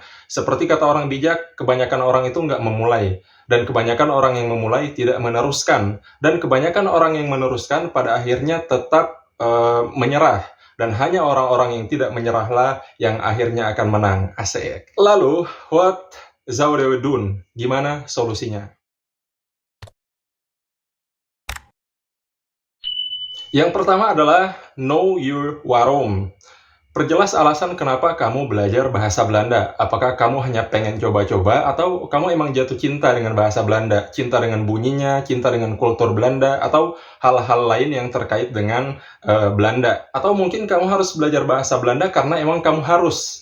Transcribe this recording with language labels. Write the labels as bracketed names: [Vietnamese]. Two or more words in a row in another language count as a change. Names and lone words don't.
[Indonesian] Seperti kata orang bijak, kebanyakan orang itu nggak memulai. Dan kebanyakan orang yang memulai tidak meneruskan. Dan kebanyakan orang yang meneruskan pada akhirnya tetap menyerah. Dan hanya orang-orang yang tidak menyerahlah yang akhirnya akan menang. Asik. Lalu, [Dutch] what zouden we doen? [Indonesian] Gimana solusinya? Yang pertama adalah [English] know your [Indonesian] waarom. Perjelas alasan kenapa kamu belajar bahasa Belanda. Apakah kamu hanya pengen coba-coba atau kamu emang jatuh cinta dengan bahasa Belanda? Cinta dengan bunyinya, cinta dengan kultur Belanda, atau hal-hal lain yang terkait dengan Belanda? Atau mungkin kamu harus belajar bahasa Belanda karena emang kamu harus.